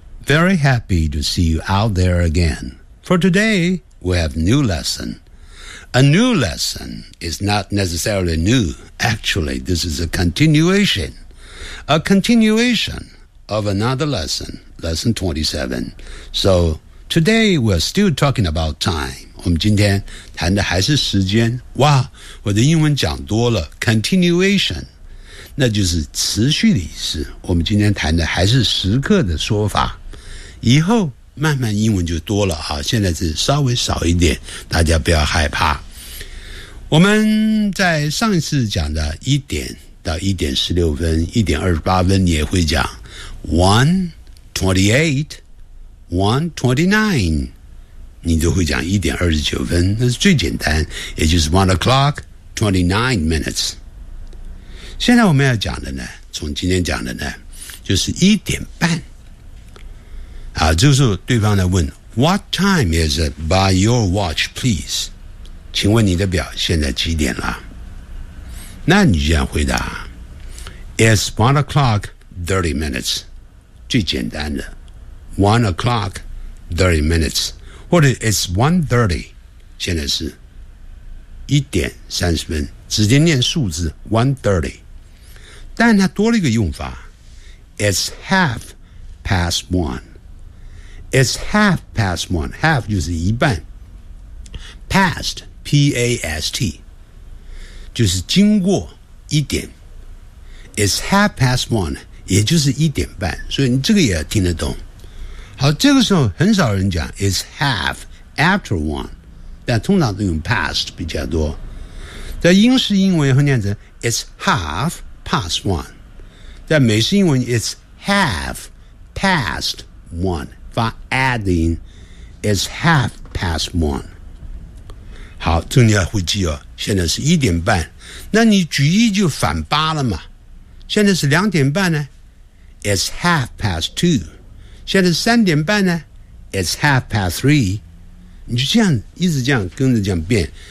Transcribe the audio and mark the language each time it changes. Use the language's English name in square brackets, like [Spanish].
[English] Very happy to see you out there again. For today, we have new lesson. A new lesson is not necessarily new. Actually, this is a continuation. A continuation. Of another lesson, lesson 27. So today we're still talking about time. [Chinese] 我们今天谈的还是时间。哇，我的英文讲多了。 Continuation, 那就是持续的意思。我们今天谈的还是时刻的说法。以后慢慢英文就多了啊，现在是稍微少一点，大家不要害怕。我们在上一次讲的一点到一点十六分，一点二十八分，你也会讲。 1:28, 1:29, 你都会讲1:29，那是最简单，也就是 1:29。现在我们要讲的呢，从今天讲的呢，就是1:30。啊，这个时候对方来问 [English] ，What time is it by your watch, please？ [Chinese] 请问你的表现在几点了？那你就要回答 ， [English] It's 1:30。 [Chinese] 最简单的 1:30, 或者 1:30, 现在是1:30，直接念数字 1:30, 但它多了一个用法 [English] It's half past one, [Chinese] half 就是一半 past, P-A-S-T, 就是经过一点 [English] It's half past one, [Chinese] 也就是1:30，所以你这个也听得懂。好，这个时候很少人讲 [English] is half after one， [Chinese] 但通常都用 past 比较多。在英式英文会念成 [English] is half past one， [Chinese] 在美式英文 is half past one， 发 add 的音 is half past one。好，这你要会记哦。现在是1:30，那你举一就反八了嘛？现在是2:30呢？ [English] It's half past two. [Chinese] 现在3:30呢 ？ [English] It's half past three. [Chinese] 你就这样一直这样跟着这样变。